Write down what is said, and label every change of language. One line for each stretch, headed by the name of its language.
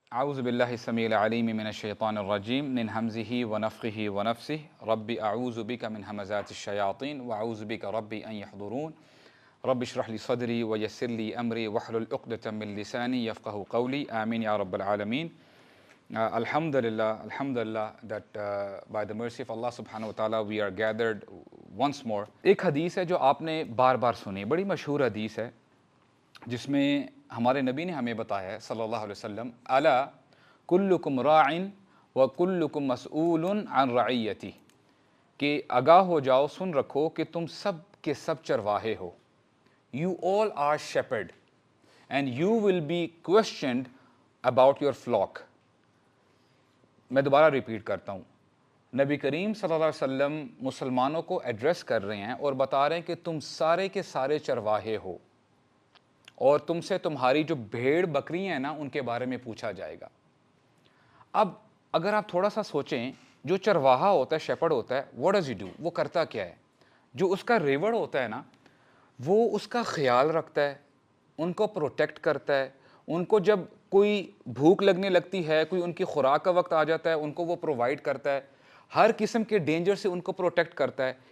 Arabic: أعوذ بالله السميع العليم من الشيطان الرجيم من همزه ونفخه ونفسه ربي أعوذ بك من همزات الشياطين وأعوذ بك ربي أن يحضرون رب اشرح لي صدري ويسر لي أمري واحلل عقدة من لساني يفقهوا قولي آمين يا رب العالمين.
English: Alhamdulillah that by the mercy of Allah subhanahu wa ta'ala we are gathered once more.
Urdu: ایک حدیث ہے جو آپ نے بار بار سنی, بڑی مشہور حدیث ہے جس میں ہمارے نبی نے ہمیں بتایا ہے صلی اللہ علیہ وسلم,
Arabic: الا کلکم راع و کلکم مسئول عن رعیتی,
Urdu: کہ آگاہ ہو جاؤ, سن رکھو کہ تم سب کے سب چرواہے ہو.
English: You all are shepherd and you will be questioned about your flock.
Urdu: میں دوبارہ ریپیٹ کرتا ہوں, نبی کریم صلی اللہ علیہ وسلم مسلمانوں کو ایڈریس کر رہے ہیں اور بتا رہے ہیں کہ تم سارے کے سارے چرواہے ہو اور تم سے تمہاری جو بھیڑ بکری ہیں نا ان کے بارے میں پوچھا جائے گا. اب اگر آپ تھوڑا سا سوچیں, جو چرواہا ہوتا ہے, شیپرڈ ہوتا ہے,
English: what does he do,
Urdu: وہ کرتا کیا ہے؟ جو اس کا ریوڑ ہوتا ہے نا, وہ اس کا خیال رکھتا ہے, ان کو پروٹیکٹ کرتا ہے, ان کو جب کوئی بھوک لگنے لگتی ہے, کوئی ان کی خوراک کا وقت آ جاتا ہے, ان کو وہ پرووائڈ کرتا ہے, ہر قسم کے ڈینجر سے ان کو پروٹیکٹ کرتا ہے.